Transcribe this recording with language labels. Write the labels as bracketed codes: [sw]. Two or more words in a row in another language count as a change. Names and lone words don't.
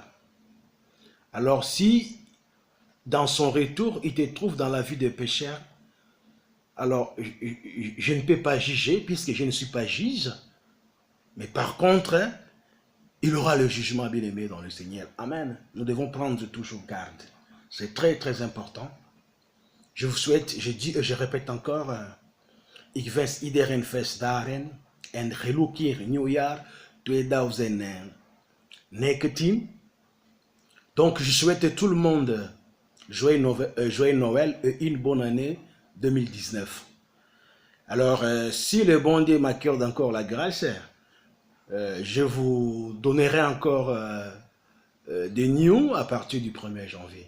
[fr] Alors si, dans son retour, il te trouve dans la vie de pécheur, alors je ne peux pas juger, puisque je ne suis pas juge, mais par contre, il aura le jugement bien-aimé dans le Seigneur. Amen. Nous devons prendre toujours garde. C'est très très important. Je vous souhaite, je dis et je répète encore, [nl] ik wens iedereen feestdagen en relukir [en] New Year [nl] 2019. [fr] Donc je souhaite tout le monde joyeux Noël et une bonne année 2019. Alors si le bon Dieu m'accorde encore la grâce, je vous donnerai encore des news à partir du 1er janvier.